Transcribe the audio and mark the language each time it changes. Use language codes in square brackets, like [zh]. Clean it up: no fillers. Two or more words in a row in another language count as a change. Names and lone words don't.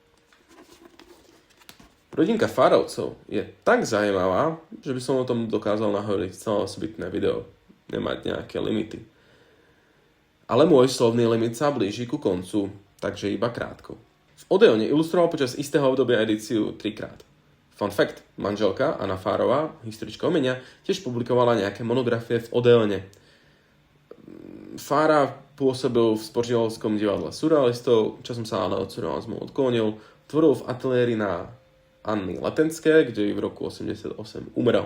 [sk] Rodinka Fárovcov je tak zaujímavá, že by som o tom dokázal nahovoriť celé osobitné video. Nemať nejaké limity. Ale môj slovný limit sa blíži ku koncu, takže iba krátko. V Odeone ilustroval počas istého obdobia edíciu 3x. [en] Fun fact, [sk] manželka Anna Fárová, historička umenia, tiež publikovala nejaké monografie v Odeone. Fára pôsobil v Sporžielovskom divadle surrealistov, časom sa ale od surrealizmu odklonil, tvoril v ateliéri na Anny Letenské, kde v roku 1988 umrel.